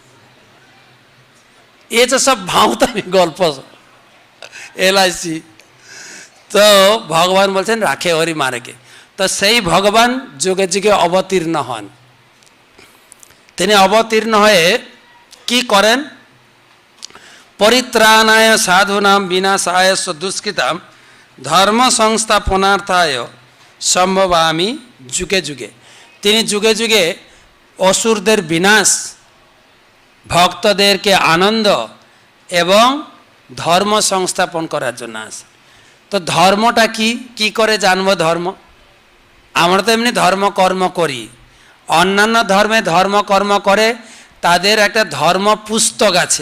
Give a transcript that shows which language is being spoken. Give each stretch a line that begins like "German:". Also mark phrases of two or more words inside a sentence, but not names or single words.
Bangla: এ তো সব ভাঁওতামি গল্প এলআইসি। তো ভগবান বলছেন রাখে হরি মারেকে। তো সেই ভগবান যুগে যুগে অবতীর্ণ হন। তিনি অবতীর্ণ হয়ে কি করেন?
Sanskrit: পরিত্রাণায় সাধুনাম বিনাশায় দুষ্কৃতাম ধর্ম সংস্থাপনার্থায় সম্ভবামি যুগে যুগে।
Bangla: তিনি যুগে যুগে অসুরদের বিনাশ, ভক্তদেরকে আনন্দ এবং ধর্ম সংস্থাপন করার জন্য আসে। তো ধর্মটা কি, কি করে জানবো ধর্ম? আমরা তো এমনি ধর্ম কর্ম করি, অন্যান্য ধর্মে ধর্ম কর্ম করে তাদের একটা ধর্ম পুস্তক আছে।